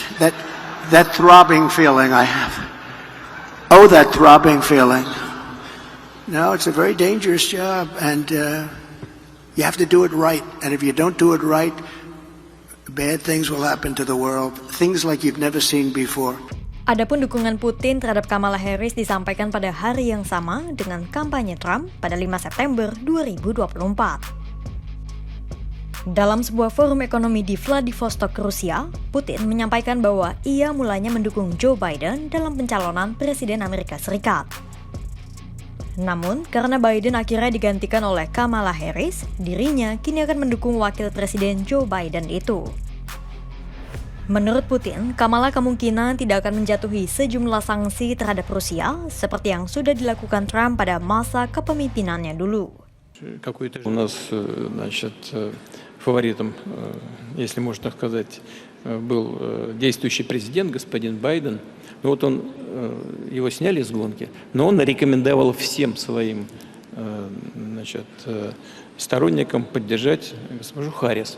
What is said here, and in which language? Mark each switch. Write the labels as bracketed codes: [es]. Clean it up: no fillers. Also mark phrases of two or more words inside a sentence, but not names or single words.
[en] That throbbing feeling I have. Oh, that throbbing feeling. No, it's a very dangerous job and you have to do it right, and if you don't do it right, bad things will happen to the world, things like you've never seen before. [id] Adapun dukungan Putin terhadap Kamala Harris disampaikan pada hari yang sama dengan kampanye Trump pada 5 September 2024. Dalam sebuah forum ekonomi di Vladivostok, Rusia, Putin menyampaikan bahwa ia mulanya mendukung Joe Biden dalam pencalonan Presiden Amerika Serikat. Namun, karena Biden akhirnya digantikan oleh Kamala Harris, dirinya kini akan mendukung wakil presiden Joe Biden itu. Menurut Putin, Kamala kemungkinan tidak akan menjatuhi sejumlah sanksi terhadap Rusia, seperti yang sudah dilakukan Trump pada masa kepemimpinannya dulu. [ru] У нас, фаворитом, если можно так сказать, был действующий президент, господин Байден. Вот его сняли с гонки, но он рекомендовал всем своим сторонникам поддержать госпожу Харрис.